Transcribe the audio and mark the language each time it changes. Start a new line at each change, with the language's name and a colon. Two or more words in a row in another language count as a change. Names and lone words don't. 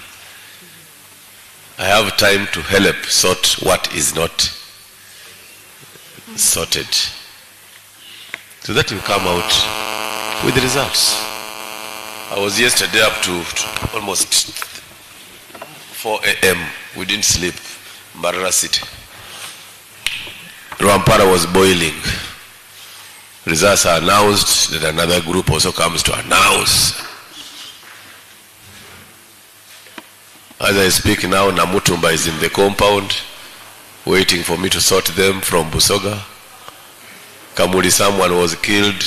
English: I have time to help sort what is not sorted, so that you come out with the results. I was yesterday up to almost 4 a.m. We didn't sleep. Mbarara City. Rwampara was boiling. Results are announced. Then another group also comes to announce. As I speak now, Namutumba is in the compound, waiting for me to sort them from Busoga. Kamuli, someone was killed.